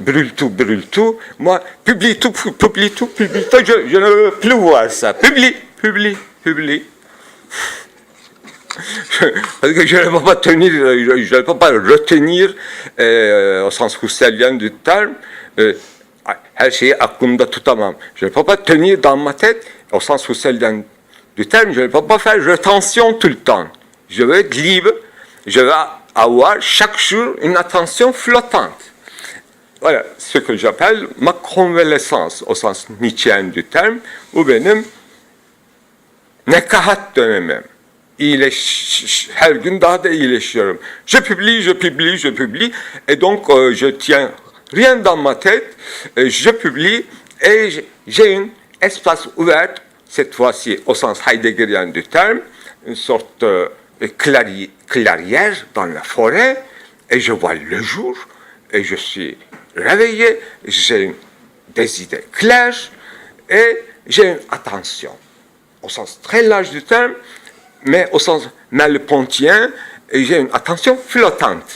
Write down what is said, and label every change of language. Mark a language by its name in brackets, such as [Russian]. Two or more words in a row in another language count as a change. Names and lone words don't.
[French] Moi, publie tout. Je ne veux plus voir ça. Publie. Parce que je ne peux pas tenir, je ne peux pas retenir, au sens husserlien du terme, [Turkish] her şeyi aklımda tutamam. [French] Je ne peux pas tenir dans ma tête, au sens husserlien du terme, je ne peux pas faire rétention tout le temps. Je veux être libre, je veux avoir chaque jour une attention flottante. Voilà ce que j'appelle ma convalescence, au sens nietzschéen du terme, ou [Turkish] benim nekahat dönemim. Her gün daha da iyileşiyorum. [French] Je publie, et donc je tiens rien dans ma tête, je publie, et j'ai un espace ouvert, cette fois-ci au sens heideggerien du terme, une sorte de clairière dans la forêt, et je vois le jour, et je suis réveillé, j'ai des idées claires, et j'ai une attention, au sens très large du terme, mais au sens merleau-pontien, et j'ai une attention flottante.